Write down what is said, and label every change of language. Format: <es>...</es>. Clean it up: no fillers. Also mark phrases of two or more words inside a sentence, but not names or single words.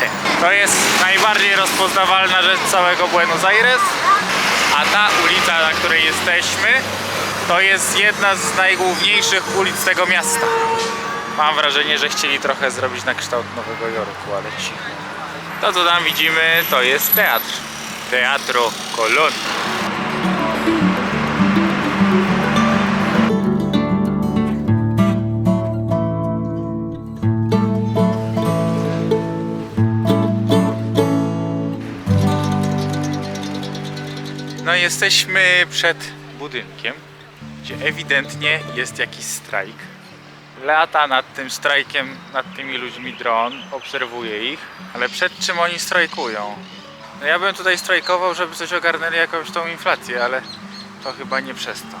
<pl>To jest najbardziej rozpoznawalna rzecz całego Buenos Aires, a ta ulica, na której jesteśmy, to jest jedna z najgłówniejszych ulic tego miasta. Mam wrażenie, że chcieli trochę zrobić na kształt Nowego Jorku, ale cicho. To co tam widzimy, to jest teatr. Teatro Colón. No jesteśmy przed budynkiem, gdzie ewidentnie jest jakiś strajk. Lata nad tym strajkiem, nad tymi ludźmi dron, obserwuje ich, ale przed czym oni strajkują? No ja bym tutaj strajkował, żeby coś ogarnęli jakąś tą inflację, ale to chyba nie przez to.</pl>